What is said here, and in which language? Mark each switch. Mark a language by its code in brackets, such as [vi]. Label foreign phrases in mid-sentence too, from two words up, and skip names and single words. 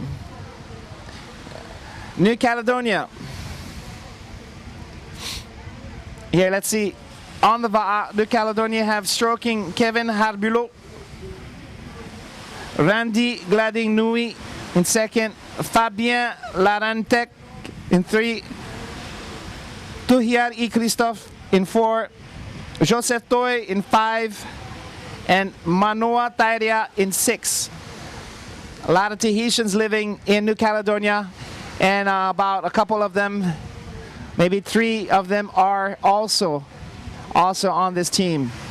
[en] New Caledonia. Here, let's see. On the Va'a, New Caledonia have stroking Kevin Harbulo. Randy Glading Nui in 2nd. Fabien Larantek in 3. Tuhiar E. Christophe in 4, Joseph Toy in 5, and Manoa Tairia in 6. A lot of Tahitians living in New Caledonia, and about a couple of them, maybe 3 of them, are also on this team.